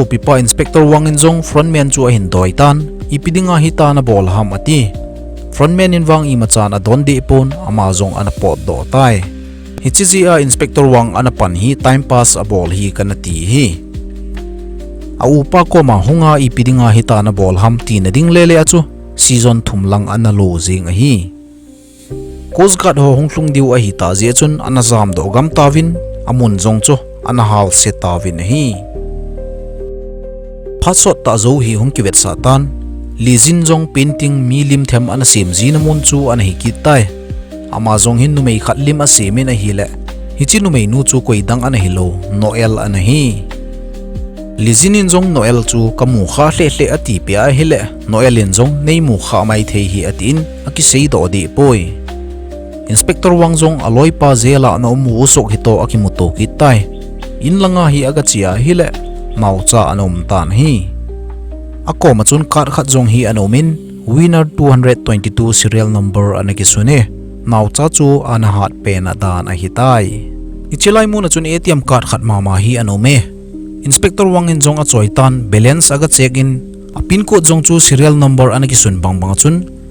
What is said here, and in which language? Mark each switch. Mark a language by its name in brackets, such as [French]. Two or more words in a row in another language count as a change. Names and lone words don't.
[Thado Chin] pipa inspector wangin jong frontman chu a hin doi tan ipidinga hita na bol ham ati frontman in wang imachan adon de pon ama jong anapot do tai hichiji a inspector wang anapan hi [English] time pass [Thado Chin] a bol hi kanati hi a upa ko ma hunga ipidinga hita na bol ham ti na ding lele achu season thumlang analo jing a hi Coast Guard ho honglung diu a hi ta je chun anazam do gam tawin amun jong chu anahal se tawin hi phatsot ta zo hi hong kiwet satan lizin jong painting milim them ana sim jin mun chu an hi kitai ama jong hin numei khatlim a semin a hi le hichi numei nu chu koidang ana hi lo noel ana hi lizinin jong noel chu kamu kha hle hle ati pe a hi le noelin jong nei mu kha mai thei hi atin aki sei do di poi Inspector Wangjong aloi pa zela na umuusok hito akimuto kitai inlanga hi agachia hile Naocha anom tan hi ako machun kar khat jong hi anomin winner 222 [English] serial number [Thado Chin] anakisune Naocha chu anahat pe na dan a hitai ichilai mu na chun [English] ATM card [Thado Chin] khat mama hi anome Inspector Wangin jong a choitan balance aga check in a [English] pin code [Thado Chin] jong chu [English] serial number [Thado Chin] anakisun bangbang chun